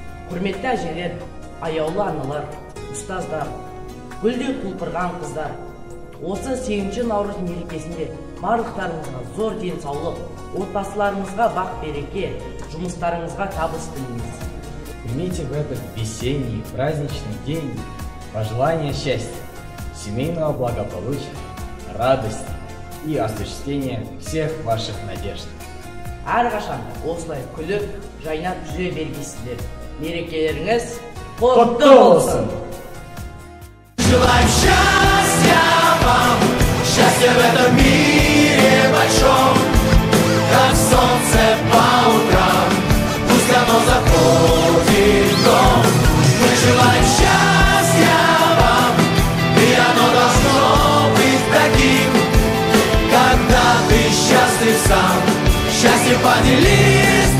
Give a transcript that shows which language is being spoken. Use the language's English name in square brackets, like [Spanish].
[Kazakh] Құрметті әжелер, аяулы аналар, ұстаздар, гүлдей құлпырған қыздар, осы 8 наурыз мерекесінде барлықтарыңызға зор денсаулық, отбасыларыңызға бақ-береке, жұмыстарыңызға табыс тілейміз. [Russian] Примите в этот весенний праздничный день пожелания счастья, семейного благополучия, радости и осуществления всех ваших надежд. [Kazakh] Әрқашан осылай күліп, жайнап жүре бергейсіздер. Мерекелеріңіз құтты болсын! [Russian] Желаем счастья вам, счастья в этом мире большом, как солнце по утрам, пусть оно заходит в дом. Мы желаем счастья вам, и оно должно быть таким, когда ты счастлив сам, счастье поделись.